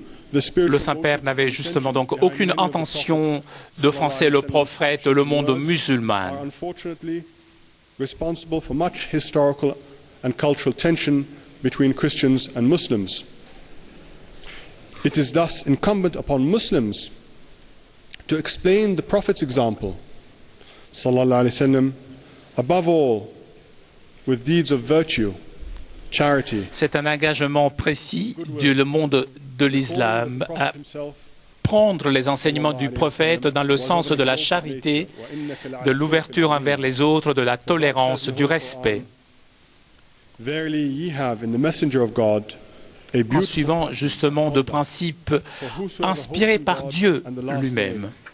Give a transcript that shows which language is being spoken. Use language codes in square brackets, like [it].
[fr] Le Saint-Père n'avait justement donc aucune intention d'offenser le prophète, le monde musulman. [en] Responsible for much historical and cultural tension between Christians and Muslims. It is thus incumbent upon Muslims to explain the Prophet's example, [ar] sallallahu alaihi wasallam, [en] above all, with deeds of virtue, charity. [fr] C'est un engagement précis du monde de l'islam à prendre les enseignements du prophète dans le sens de la charité, de l'ouverture envers les autres, de la tolérance, du respect. [en] Verily ye have in the messenger of God [fr] en suivant justement de principes inspirés par Dieu lui-même.